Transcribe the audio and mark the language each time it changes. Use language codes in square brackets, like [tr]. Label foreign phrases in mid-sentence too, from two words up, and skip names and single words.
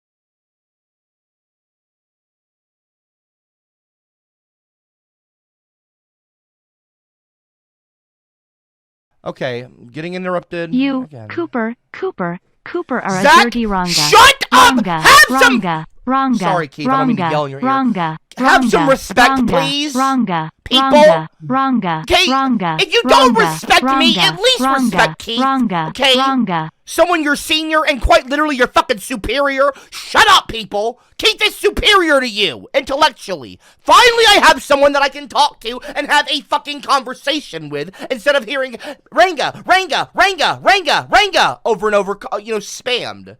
[en] Okay, getting interrupted. You, again. Cooper are Zach, a dirty Ronga. shut up! Ronga, Have some- Ronga. Sorry, Keith, I don't mean to yell in your ear. Ronga. Have some Ronga, respect, Ronga, please, Ronga. people. Ronga. Okay, Ronga. if you don't Ronga, respect me, Ronga, at least Ronga, respect Keith. Ronga. Okay? Ronga. Someone you're senior and quite literally you're fucking superior. Shut up, people. Keith is superior to you, intellectually. Finally, I have someone that I can talk to and have a fucking conversation with instead of hearing Ranga, Ranga, Ranga, Ranga, Ranga over and over, spammed.